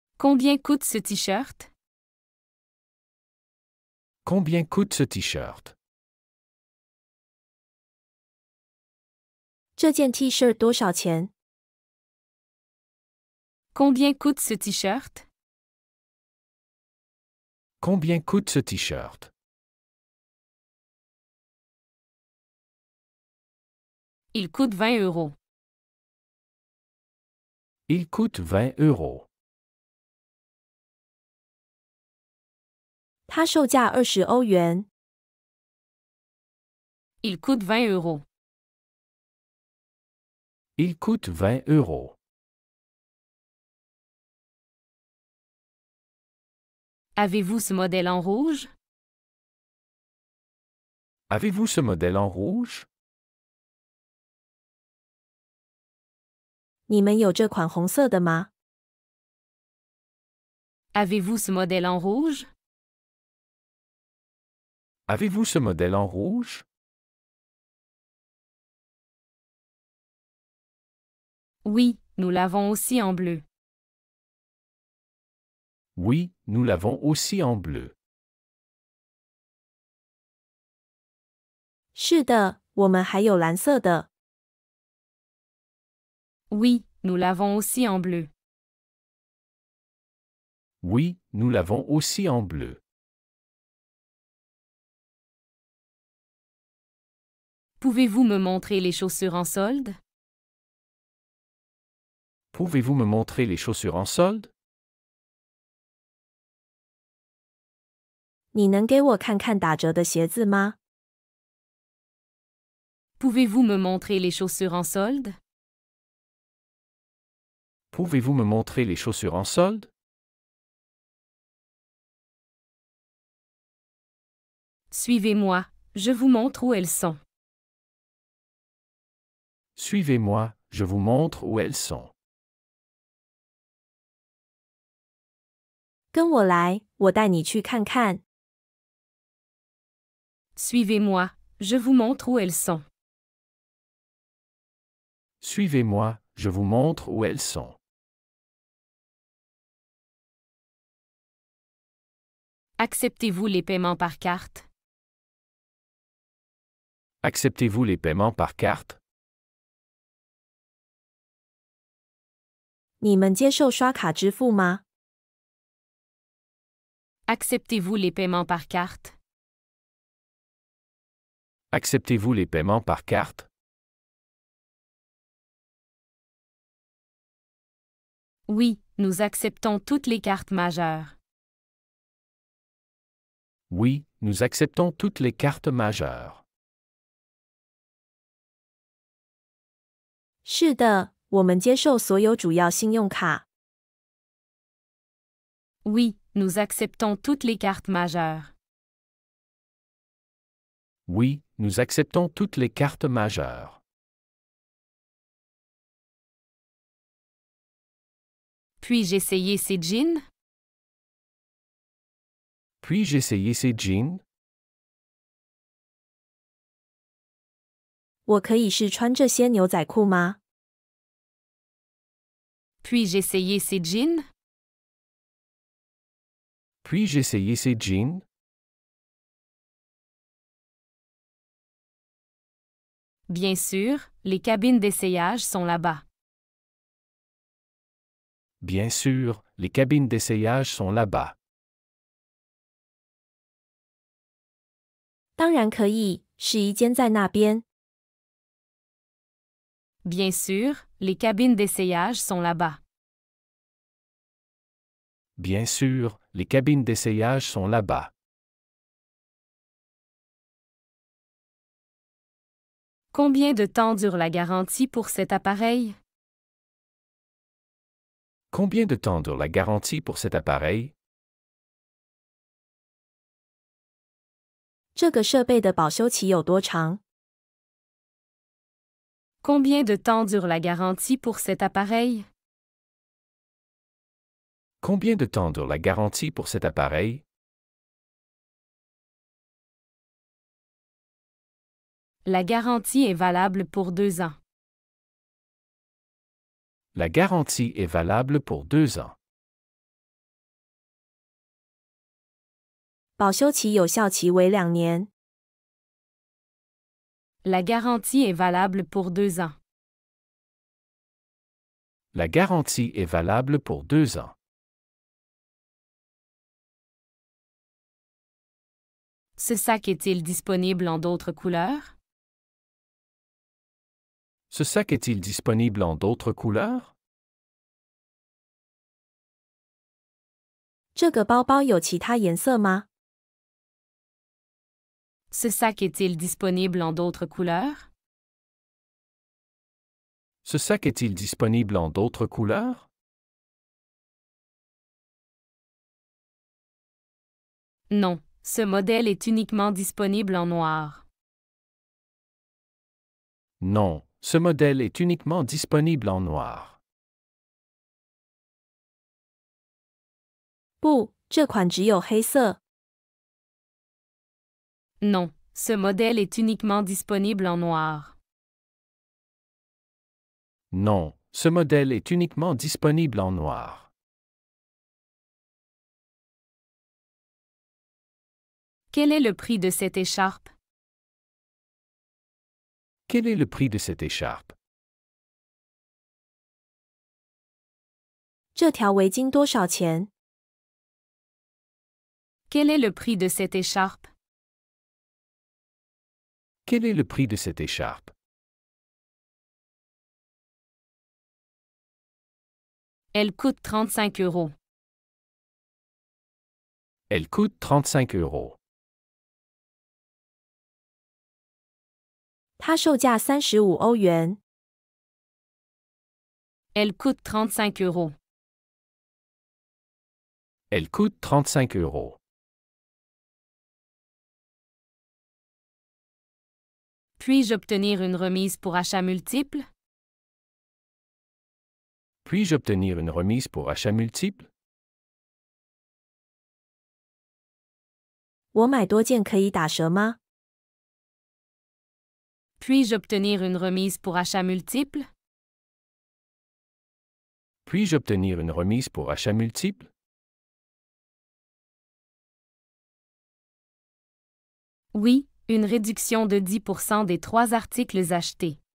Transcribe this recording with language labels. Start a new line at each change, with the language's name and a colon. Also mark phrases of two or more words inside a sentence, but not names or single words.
French: Combien coûte ce t-shirt? Combien coûte ce t-shirt?
Chinese: 这件 T 恤多少钱？
French: Combien coûte ce t-shirt? Combien coûte ce t-shirt? Il coûte 20 euros. Il coûte 20 euros.
Chinese: 它售价20欧元。
French: Il coûte 20 euros. Il coûte 20 euros. Avez-vous ce modèle en rouge? Avez-vous ce modèle en rouge?
Chinese: 你们有这款红色的吗？
French: Avez-vous ce modèle en rouge? Avez-vous ce modèle en rouge? Oui, nous l'avons aussi en bleu. Oui, nous l'avons aussi en bleu.
Chinese: 是的，我们还有蓝色的。
French: Oui, nous l'avons aussi en bleu. Oui, nous l'avons aussi en bleu. Pouvez-vous me montrer les chaussures en solde? Pouvez-vous me montrer les chaussures en solde?
Chinese: 你能给我看看打折的鞋子吗？
French: Pouvez-vous me montrer les chaussures en solde? Pouvez-vous me montrer les chaussures en solde? Suivez-moi, je vous montre où elles sont. Suivez-moi, je vous montre où elles sont.
Chinese: 跟我来，我带你去看看。
French: Suivez-moi, je vous montre où elles sont. Suivez-moi, je vous montre où elles sont. Acceptez-vous les paiements par carte? Acceptez-vous les paiements par carte?
Chinese: 你们接受刷卡支付吗？
French: Acceptez-vous les paiements par carte? Acceptez-vous les paiements par carte? Oui, nous acceptons toutes les cartes majeures. Oui, nous acceptons toutes les cartes majeures.
Chinese: 是的，我们接受所有主要信用卡。
French: Oui, nous acceptons toutes les cartes majeures. Oui, nous acceptons toutes les cartes majeures. Puis-je essayer ces jeans? Puis-je essayer ces jeans?
Chinese: 我可以试穿这些牛仔裤吗？
French: Puis-je essayer ces jeans? Puis-je essayer ces jeans? Bien sûr, les cabines d'essayage sont là-bas. Bien sûr, les cabines d'essayage sont là-bas.
Chinese: 当然可以，试衣间在那边。
French: Bien sûr, les cabines d'essayage sont là-bas. Bien sûr, les cabines d'essayage sont là-bas. Combien de temps dure la garantie pour cet appareil? Combien de temps dure la garantie pour cet appareil?
Chinese: 这个设备的保修期有多长？
French: Combien de temps dure la garantie pour cet appareil? Combien de temps dure la garantie pour cet appareil? La garantie est valable pour 2 ans. La garantie est valable pour 2 ans.
Chinese: 保修期有效期为2年。
French: La garantie est valable pour 2 ans. La garantie est valable pour 2 ans. Ce sac est-il disponible en d'autres couleurs? Ce sac est-il disponible en d'autres couleurs?
Chinese: 这个包包有其他颜色吗？
French: Ce sac est-il disponible en d'autres couleurs? Ce sac est-il disponible en d'autres couleurs? Non, ce modèle est uniquement disponible en noir. Non, ce modèle est uniquement disponible en noir.
Chinese: 不，这款只有黑色。
French: Non, ce modèle est uniquement disponible en noir. Non, ce modèle est uniquement disponible en noir. Quel est le prix de cette écharpe? Quel est le prix de cette écharpe?
Chinese: 这条围巾多少钱？
French: Quel est le prix de cette écharpe? Quel est le prix de cette écharpe? Elle coûte 35 €. Elle coûte 35 €.
Chinese: 它售价35欧元。
French: Elle coûte 35 €. Elle coûte 35 €. Puis-je obtenir une remise pour achat multiple? Puis-je obtenir une remise pour achat multiple?
Chinese: 我买多件可以打折吗？
French: Puis-je obtenir une remise pour achat multiple? Puis-je obtenir une remise pour achat multiple? Oui, une réduction de 10% des 3 articles achetés.